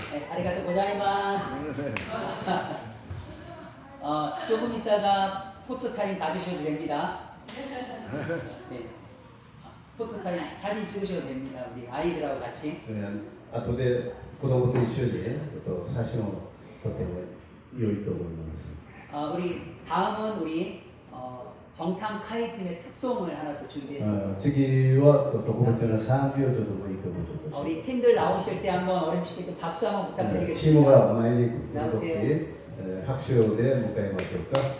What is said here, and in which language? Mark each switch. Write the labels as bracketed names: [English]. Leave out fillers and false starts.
[Japanese] 네, 아리가토 고자이마스. [Korean] 조금 있다가 포토타임 가주셔도 됩니다. 네. 포토타임 사진 찍으셔도 됩니다. 우리 아이들하고 같이. [Japanese] 後で子供と一緒に写真を撮っても良いと思います。 [Korean] 우리 다음은 우리 정탐 카리팀의 특송을 하나 또 준비했습니다. [Japanese] 次は特別な賛美をちょっともう一曲ちょっと [Korean] 우리 팀들 나오실 때 한번 어렵게 좀 박수 한번 [Japanese] チーム [Korean] 부탁드리겠습니다. [Japanese] が前に来るとき、拍手をで迎えましょうか。